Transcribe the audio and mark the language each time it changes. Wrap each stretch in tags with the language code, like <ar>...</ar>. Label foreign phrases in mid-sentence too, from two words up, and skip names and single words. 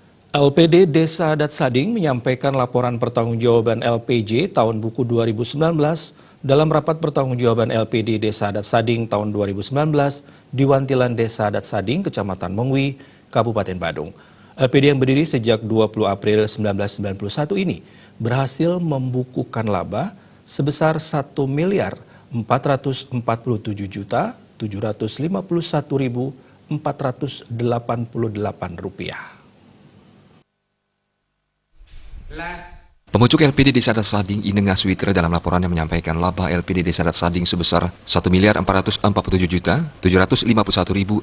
<id>LPD Desa Adat Sading menyampaikan laporan pertanggungjawaban LPJ tahun buku 2019 dalam rapat pertanggungjawaban LPD Desa Adat Sading tahun 2019 di Wantilan Desa Adat Sading, Kecamatan Mengwi, Kabupaten Badung. LPD yang berdiri sejak 20 April 1991 ini berhasil membukukan laba sebesar 1.447.751.488 rupiah. Pemucuk LPD Desa Adat Sading Ineng Aswitra dalam laporannya menyampaikan laba LPD Desa Adat Sading sebesar Rp1.447.751.488.</id>